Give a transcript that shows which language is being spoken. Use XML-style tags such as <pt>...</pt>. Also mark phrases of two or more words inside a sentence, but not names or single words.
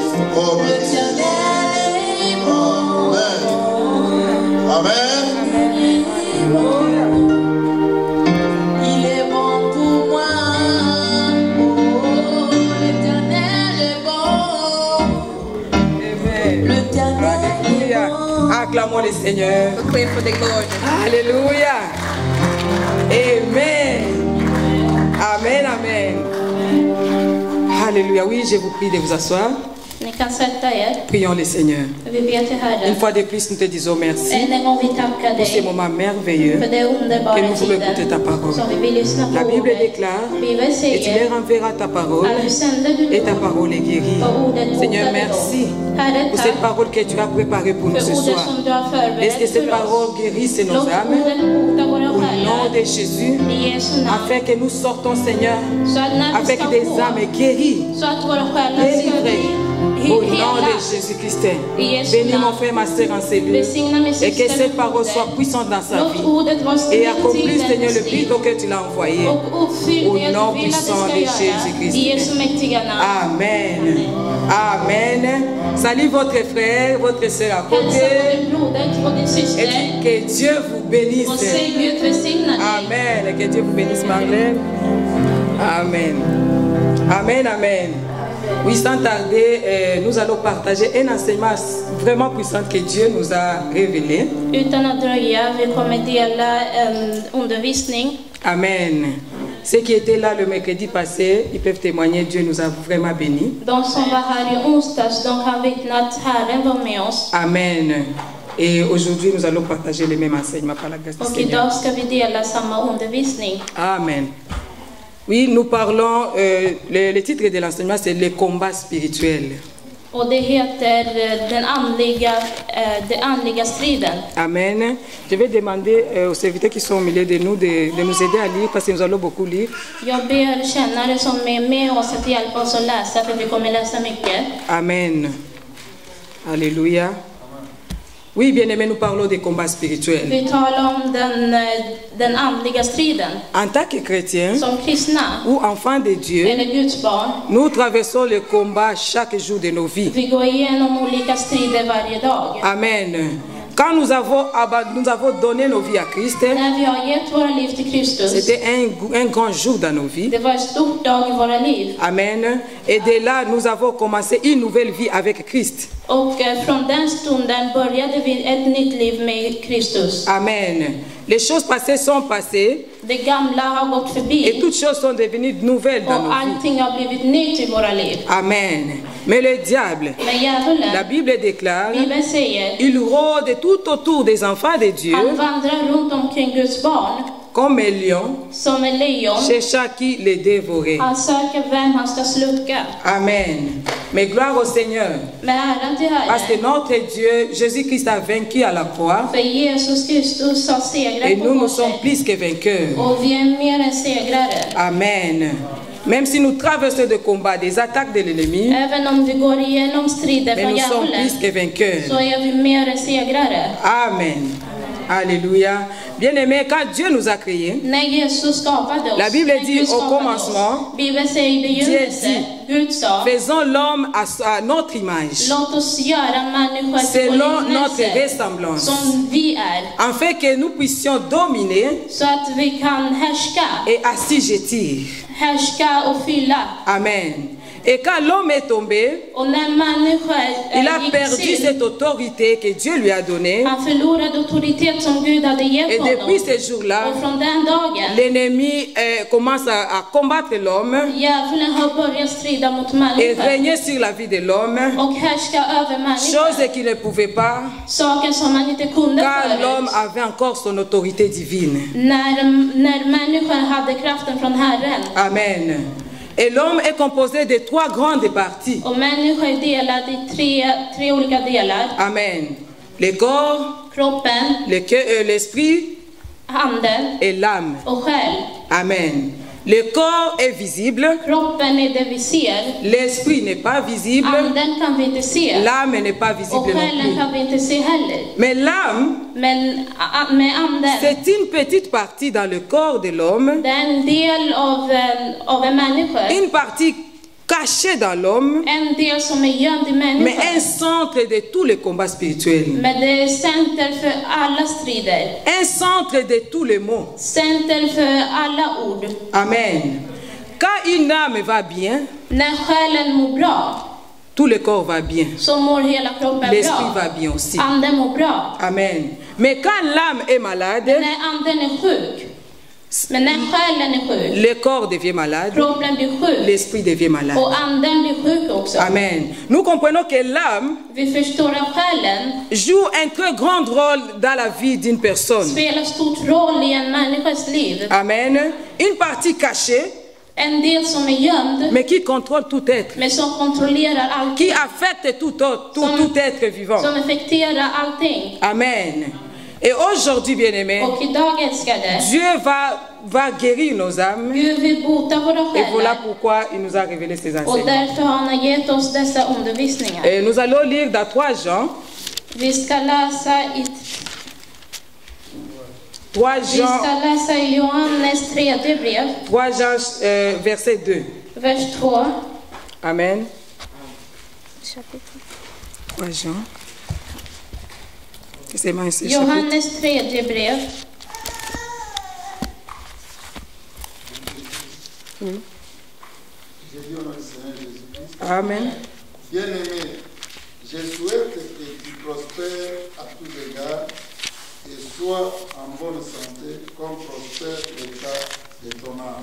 <fr>Au nom de Jésus. Amen. Amen. Il est bon pour moi. Oh, l'Éternel est bon. Amen. L'Éternel est Alléluia. bon. Acclamons le Seigneur.</fr> <en>Proclaim for the Lord.</en> <fr>Alléluia. Amen. Amen, amen. Alléluia. Oui, je vous prie de vous asseoir.</fr> <sv>Ni kan sätta er.</sv> <fr>Prions le Seigneur.</fr> <sv>Vi ber till</sv> <fr>Une</fr> <sv>Herren.</sv> <fr>fois de plus, nous te disons merci</fr> <sv>Än en gång vi tackar</sv> <fr>pour ces</fr> <sv>dig</sv> <fr>moments merveilleux</fr> <sv>för det</sv> <fr>que</fr> <sv>underbara</sv> <fr>nous voulons écouter</fr> <sv>tiden</sv> <fr>ta parole.</fr> <sv>som vi vill lyssna</sv> <fr>La</fr> <sv>på</sv> <fr>Bible</fr> <sv>ordet.</sv> <fr>déclare</fr> <sv>Bibeln</sv> <fr>et tu leur</fr> <sv>säger</sv> <fr>enverras ta parole</fr> <sv>att du sänder du</sv> <fr>et ta parole est guérie.</fr> <sv>och ordet</sv> <fr>Seigneur,</fr> <sv>botar</sv> <fr>merci</fr> <sv>dem. Herre,</sv> <fr>pour cette</fr> <sv>tack</sv> <fr>parole que tu as préparée pour nous</fr> <sv>för</sv> <fr>ce</fr> <sv>ordet</sv> <fr>soir.</fr> <sv>som du har</sv> <fr>Laisse que</fr> <sv>förberett</sv> <fr>cette</fr> <sv>för oss.</sv> <fr>parole guérisse nos</fr> <sv>Låt</sv> <fr>âmes</fr> <sv>ordet bota våra</sv> <fr>au nom</fr> <sv>själar</sv> <fr>de Jésus,</fr> <sv>i Jesu namn.</sv> <fr>afin que nous sortons, Seigneur,</fr> <sv>Så att när vi</sv> <fr>avec</fr> <sv>ska</sv> <fr>des</fr> <sv>gå,</sv> <fr>âmes guéries,</fr> <sv>så att våra själar ska</sv> <fr>délivrées,</fr> <sv>bli</sv> <fr>au nom</fr> <sv>hela.</sv> <fr>de Jésus-Christ.</fr> <sv>I Jesu</sv> <fr>Bénis mon</fr> <sv>namn.</sv> <fr>frère, ma sœur en cellule,</fr> <sv>Välsigna min</sv> <fr>et que</fr> <sv>syster</sv> <fr>cette</fr> <sv>med</sv> <fr>parole</fr> <sv>ordet.</sv> <fr>soit puissante dans sa</fr> <sv>Låt</sv> <fr>vie</fr> <sv>ordet vara</sv> <fr>et</fr> <sv>still</sv> <fr>accomplisse,</fr> <sv>till</sv> <fr>Seigneur, le</fr> <sv>hennes liv</sv> <fr>but auquel tu l'as envoyé.</fr> <sv>och uppfyll</sv> <fr>Au</fr> <sv>det</sv> <fr>nom</fr> <sv>du vill att</sv> <fr>puissant</fr> <sv>det</sv> <fr>de</fr> <sv>ska göra.</sv> <fr>Jésus-Christ.</fr> <sv>I Jesu mäktiga namn.</sv> <fr>Amen. Amen. Salut votre frère, votre sœur à</fr> <sv>Hälsa</sv> <fr>côté.</fr> <sv>din broder och din</sv> <fr>Et</fr> <sv>syster.</sv> <fr>dis que Dieu vous bénisse.</fr> <sv>Och säg Gud välsigna dig.</sv> <fr>Amen. Que Dieu vous bénisse, Marlène. Amen. Amen, amen. Oui, sans tarder, nous allons partager un enseignement vraiment puissant que Dieu nous a révélé.</fr> <sv>Utan att dröja, vi kommer dela en undervisning.</sv> <fr>Amen. Ceux qui étaient là le mercredi passé, ils peuvent témoigner, Dieu nous a vraiment bénis.</fr> <sv>De som var här i onsdags, de kan vittna att Herren var med oss.</sv> <fr>Amen. Et aujourd'hui, nous allons partager les mêmes enseignements par la grâce du</fr> <sv>Och</sv> <fr>Seigneur.</fr> <sv>idag ska vi dela samma undervisning.</sv> <fr>Amen. Oui, nous parlons, le titre de l'enseignement, c'est le combat spirituel.</fr> <sv>Och det heter den andliga striden.</sv> <fr>Amen. Je vais demander aux serviteurs qui sont au milieu de nous de nous aider à lire parce que nous allons beaucoup lire.</fr> <sv>Jag ber tjänare som är med oss att hjälpa oss att läsa, för vi kommer läsa mycket.</sv> <fr>Amen. Alléluia. Oui, bien-aimés, nous parlons des combats spirituels.</fr> <sv>Vi talar om den andliga striden.</sv> <fr>En tant que chrétiens</fr> <sv>Som kristna,</sv> <fr>ou enfants de Dieu,</fr> <sv>eller Guds barn,</sv> <fr>nous traversons le combat chaque jour de nos vies.</fr> <sv>vi går igenom olika strider varje dag.</sv> <fr>Amen. Quand nous avons donné nos vies à Christ,</fr> <sv>När vi har gett våra liv till Kristus,</sv> <fr>c'était un grand jour dans nos vies.</fr> <sv>det var ett stort dag i våra liv.</sv> <fr>Amen. Et de là, nous avons commencé une nouvelle vie avec Christ.</fr> <sv>Och från den stunden började vi ett nytt liv med Kristus.</sv> <fr>Amen. Les choses passées sont passées</fr> <sv>Det gamla har gått</sv> <fr>et</fr> <sv>förbi</sv> <fr>toutes choses sont devenues nouvelles dans</fr> <sv>och</sv> <fr>nos vies.</fr> <sv>allting har blivit nytt i våra liv.</sv> <fr>Amen. Mais le diable,</fr> <sv>Men</sv> <fr>la</fr> <sv>djävulen,</sv> <fr>Bible déclare,</fr> <sv>Bibeln säger,</sv> <fr>il rôde tout autour des enfants de Dieu</fr> <sv>han vandrar runt omkring Guds barn</sv> <fr>comme un lion,</fr> <sv>som en lejon.</sv> <fr>cherchant qui les dévorer.</fr> <sv>Han söker vem han ska sluka.</sv> <fr>Amen. Mais gloire au Seigneur.</fr> <sv>Med äran till</sv> <fr>Parce que</fr> <sv>Herren.</sv> <fr>notre Dieu, Jésus-Christ a vaincu à la croix</fr> <sv>För Jesus Kristus har</sv> <fr>et</fr> <sv>segrat på</sv> <fr>nous, nous sommes</fr> <sv>korset.</sv> <fr>plus que vainqueurs.</fr> <sv>Och vi är mer än segrare.</sv> <fr>Amen. Même si nous traversons des combats, des attaques de l'ennemi,</fr> <sv>Även om vi går igenom strider</sv> <fr>mais</fr> <sv>från</sv> <fr>nous sommes</fr> <sv>djävulen</sv> <fr>plus que vainqueurs.</fr> <sv>så är vi mer än segrare.</sv> <fr>Amen. Alléluia. Bien-aimés, quand Dieu nous a créés,</fr> <sv>När Jesus skapade oss,</sv> <fr>La Bible</fr> <sv>när</sv> <fr>dit</fr> <sv>Gud</sv> <fr>au</fr> <sv>skapade</sv> <fr>commencement,</fr> <sv>oss, Bibeln säger i begynnelsen, Gud sa,</sv> <fr>faisons l'homme à notre image,</fr> <sv>låt oss göra människor till</sv> <fr>selon</fr> <sv>vår</sv> <fr>notre</fr> <sv>liknelse,</sv> <fr>ressemblance,</fr> <sv>som vi är,</sv> <fr>afin que nous puissions dominer</fr> <sv>så att vi kan</sv> <fr>et assujettir.</fr> <sv>härska och fylla.</sv> <fr>Amen. Et quand l'homme est tombé,</fr> <sv>Och när människor</sv> <fr>il a</fr> <sv>gick</sv> <fr>perdu</fr> <sv>synd,</sv> <fr>cette autorité que Dieu lui a donnée.</fr> <sv>han förlorade auktoritet som Gud hade</sv> <fr>Et</fr> <sv>gett honom.</sv> <fr>depuis ce jour-là,</fr> <sv>Och från den dagen,</sv> <fr>l'ennemi commence à combattre l'homme</fr> <sv>djävulen har börjat strida mot</sv> <fr>et</fr> <sv>människor</sv> <fr>régner sur la vie de l'homme,</fr> <sv>och härska över</sv> <fr>chose</fr> <sv>människor.</sv> <fr>qu'il ne pouvait pas,</fr> <sv>Saker som man inte kunde</sv> <fr>car l'homme</fr> <sv>förut.</sv> <fr>avait encore son autorité divine.</fr> <sv>När människor hade kraften från Herren.</sv> <fr>Amen. Et l'homme est composé de 3 grandes parties.</fr> <sv>Och människor är delade i tre olika delar.</sv> <fr>Amen. Le corps,</fr> <sv>Kroppen,</sv> <fr>l'esprit</fr> <sv>handen</sv> <fr>et l'âme.</fr> <sv>och själ.</sv> <fr>Amen. Le corps est visible,</fr> <sv>Kroppen är det vi ser.</sv> <fr>l'esprit n'est pas visible,</fr> <sv>Anden kan vi inte se.</sv> <fr>l'âme n'est pas</fr> <sv>Och</sv> <fr>visible non</fr> <sv>själen</sv> <fr>plus.</fr> <sv>kan vi inte se heller.</sv> <fr>Mais l'âme,</fr> <sv>Men med anden,</sv> <fr>c'est une petite partie dans le corps de l'homme,</fr> <sv>det är en del av en människa.</sv> <fr>une partie cachée dans l'homme,</fr> <sv>En del som är gömd i</sv> <fr>mais un</fr> <sv>människan.</sv> <fr>centre de tous les combats spirituels,</fr> <sv>Men det är center för alla strider.</sv> <fr>un centre de tous les maux.</fr> <sv>Center för alla ord.</sv> <fr>Amen. Quand une âme va bien,</fr> <sv>När själen mår bra,</sv> <fr>tout le corps va bien.</fr> <sv>så mår hela kroppen</sv> <fr>L'esprit</fr> <sv>bra.</sv> <fr>va bien aussi.</fr> <sv>Anden mår bra.</sv> <fr>Amen. Mais quand l'âme est malade,</fr> <sv>När anden är sjuk, men när själen är sjuk,</sv> <fr>le corps devient malade,</fr> <sv>kroppen blir sjuk</sv> <fr>l'esprit devient malade.</fr> <sv>och anden blir sjuk också.</sv> <fr>Amen. Nous comprenons que l'âme</fr> <sv>Vi förstår att själen</sv> <fr>joue un très grand rôle dans la vie d'une personne.</fr> <sv>spelar stort roll i en människas liv.</sv> <fr>Amen. Une partie cachée,</fr> <sv>En del som är gömd,</sv> <fr>mais qui contrôle tout être,</fr> <sv>men som kontrollerar</sv> <fr>qui</fr> <sv>allting.</sv> <fr>affecte tout être vivant.</fr> <sv>Som effekterar allting.</sv> <fr>Amen. Et aujourd'hui, bien-aimés,</fr> <sv>Och idag älskade,</sv> <fr>Dieu va guérir nos âmes.</fr> <sv>Gud vill bota våra</sv> <fr>Et voilà</fr> <sv>själar.</sv> <fr>pourquoi il nous a révélé ces</fr> <sv>Och</sv> <fr>enseignements.</fr> <sv>därför har han gett oss dessa undervisningar.</sv> <fr>Et nous allons lire dans 3 Jean.</fr> <sv>Vi ska läsa i</sv> <fr>3 Jean,</fr> <sv>Johannes 3 brev,</sv> <fr>3 Jean verset 2.</fr> <sv>vers 2.</sv> <fr>Amen. 3 Jean. C'est moi ici, chapitre.</fr> <sv>Johannes 3 brev.</sv> <fr>J'ai dit au nom du Seigneur Jésus-Christ. Amen. Bien-aimé, je souhaite que tu prospères à tous égards et sois en bonne santé comme prospère l'état de ton âme.</fr>